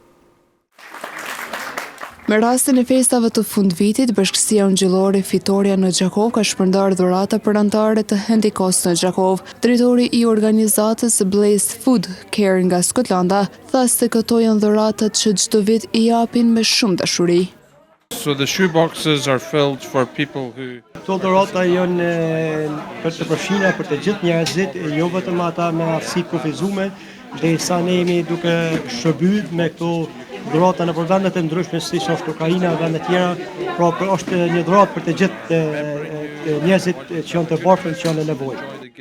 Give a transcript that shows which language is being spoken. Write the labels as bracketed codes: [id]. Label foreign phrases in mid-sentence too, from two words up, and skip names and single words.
[sq] Me rastin e festave të fundvitit, Bashkësia Ungjillore Fitoria në Gjakov ka shpërndar dhurata për antarët të Hendikos në Gjakov. Drejtori i organizatës Blaze Food Care nga Skotlanda tha se këto janë dhuratat që çdo vit i japin me shumë dashuri. [en] So the shoe boxes are filled for people who [sq] Këto dhurata janë për të përfshira për të gjithë njerëzit, jo vetëm ata me aftësi kufizume, derisa ne jemi duke shërbyer me këto dhurata në vendet e ndryshme si është Ukraina dhe vendet tjera, pra është një dhuratë për të gjithë njerëzit që janë të varfër, që janë në nevojë.